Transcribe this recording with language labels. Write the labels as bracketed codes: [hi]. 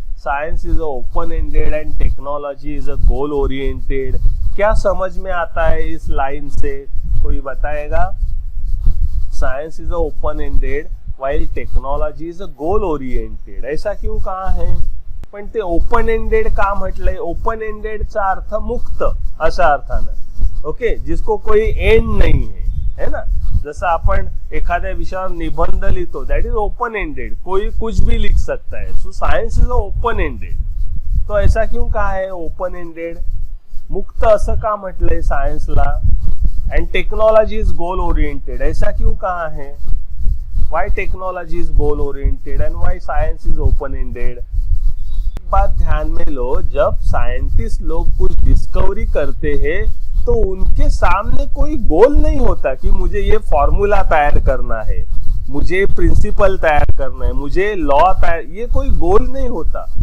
[en] Science is open ended and technology is a goal oriented. [hi] क्या समझ में आता है इस लाइन से? कोई बताएगा? [en] Science is open ended while technology is a goal oriented. [hi] ऐसा क्यों कहा है? [mr] पण ते ओपन एंडेड का म्हटलंय? ओपन एंडेडचा अर्थ मुक्त अशा अर्थानं. [hi] ओके, जिसको कोई एंड नहीं है ना. [mr] जसं आपण एखाद्या विषयावर निबंध लिहितो, [en] That is open ended. [hi] कोई कुछ भी लिख सकता है. [en] So science is open ended. [hi] तो ऐसा क्यों कहा है ओपन एंडेड? [mr] मुक्त असं का म्हटलंय सायन्सला? [en] And technology is goal oriented. [hi] ऐसा क्यों कहा है? [en] Why technology is goal oriented and why science is open ended? [hi] बात ध्यान में लो, जब साइंटिस्ट लोग कुछ डिस्कवरी करते हैं तो उनके सामने कोई गोल नहीं होता कि मुझे ये फॉर्मूला तैयार करना है, मुझे प्रिंसिपल तैयार करना है, मुझे लॉ तैयार, ये कोई गोल नहीं होता.